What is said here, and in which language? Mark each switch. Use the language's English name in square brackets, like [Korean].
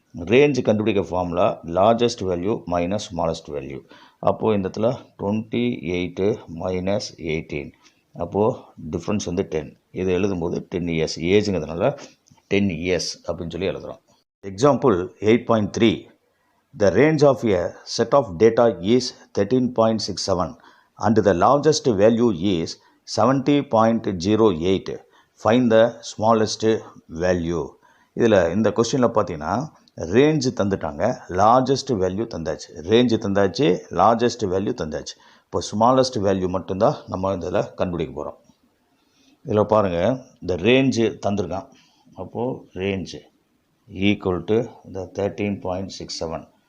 [Tamil] Range கண்டுபிடிக்க formula largest value minus smallest value. அப்போது இந்த இடத்துல 28 மைனஸ் 18. அப்போது டிஃப்ரென்ஸ் வந்து 10. இது எழுதும்போது 10 years ஏஜுங்கிறதுனால 10 years அப்படின்னு சொல்லி எழுதுகிறோம். Example 8.3. [English] The range of a set of data is 13.67 and the largest value is 70.08. Find the smallest value. [Tamil] இதில் இந்த கொஸ்டினில் பார்த்தீங்கன்னா range தந்துட்டாங்க, largest value தந்தாச்சு. Range தந்தாச்சு, largest value தந்தாச்சு. இப்போ ஸ்மாலஸ்ட் வேல்யூ மட்டும்தான் நம்ம இதில் கண்டுபிடிக்க போகிறோம். இதில் பாருங்கள், இந்த ரேஞ்சு தந்திருக்கான். அப்போது ரேஞ்சு ஈக்குவல் டு இந்த 13.67.